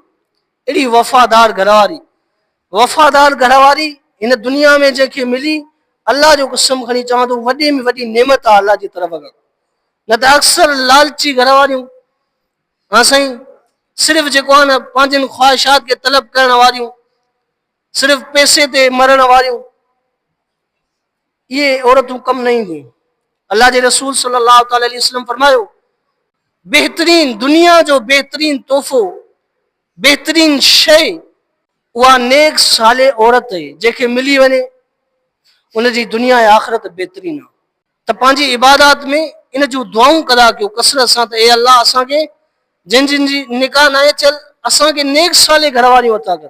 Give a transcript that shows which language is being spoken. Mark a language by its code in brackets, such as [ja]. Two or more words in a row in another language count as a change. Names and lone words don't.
[sd] अहिड़ी वफ़ादार घरवारी, वफ़ादार घरवारी हिन दुनिया में जंहिंखे मिली, अल्लाह जो कसम खणी चवां थो, वॾे में वॾी नेमत आहे अल्लाह जी तरफ़ खां। न त अक्सर लालची घरवारियूं, हा साईं, सिर्फ़ु जेको आहे न पंहिंजनि ख़्वाहिशात खे तलब करण वारियूं, सिर्फ़ु पैसे ते मरण वारियूं, ये औरतूं कम नहीं दी। अल्लाह के रसूल [ar] صلى الله عليه وسلم [sd] फरमायो, बेहतरीन दुनिया जो बेहतरीन तोहफ़ो, बेहतरीन शइ उहा नेक साले औरत है, जंहिंखे मिली वञे उनजी दुनिया ऐं आख़िरत बेहतरीन आहे। त पंहिंजी इबादत में इन जूं दुआऊं कदा कयो कसरत सां, त ए अल्लाह असांखे जिन जिन जी निकाह न चल, असांखे नेक साले घरवारियूं अता कर।